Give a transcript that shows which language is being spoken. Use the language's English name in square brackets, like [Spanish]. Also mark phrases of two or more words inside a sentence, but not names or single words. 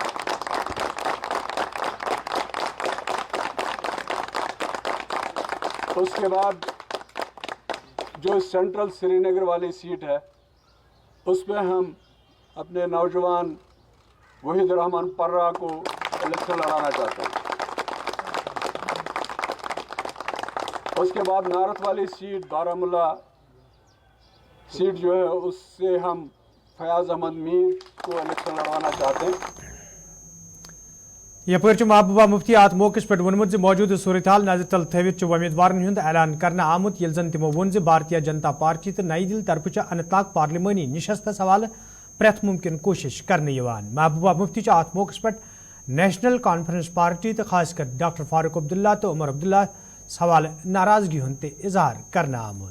[Hindi] उसके बाद जो सेंट्रल श्रीनगर वाली सीट है उस पर हम अपने नौजवान वहीद रहमान पर्रा को इलेक्शन लड़ाना चाहते हैं। उसके बाद नारथ वाली सीट बारामूला सीट जो है उससे हम फयाज अहमद मीर को इलेक्शन लड़वाना चाहते हैं। [Kashmiri] यपर महबूबा मुफ्ती अत मौके पे वोनमुत मौजूद सूरत हाल नजर तल थवित उम्मीदवार ऐलान कर आमुत ये जन तमो वोन भारतीय जनता पार्टी तो नई दिल्ली तरफ अनंतनाग पार्लिमानी निशस्तस हवाले प्रथ मुमकिन कोशिश करने महबूबा मुफ्ती अत मौके पे नेशनल कॉन्फ्रेंस पार्टी तो खासकर डॉक्टर फारूक अब्दुल्ला तो उमर अब्दुल्ला सवाल नाराजगी होते इजहार करना आमुद।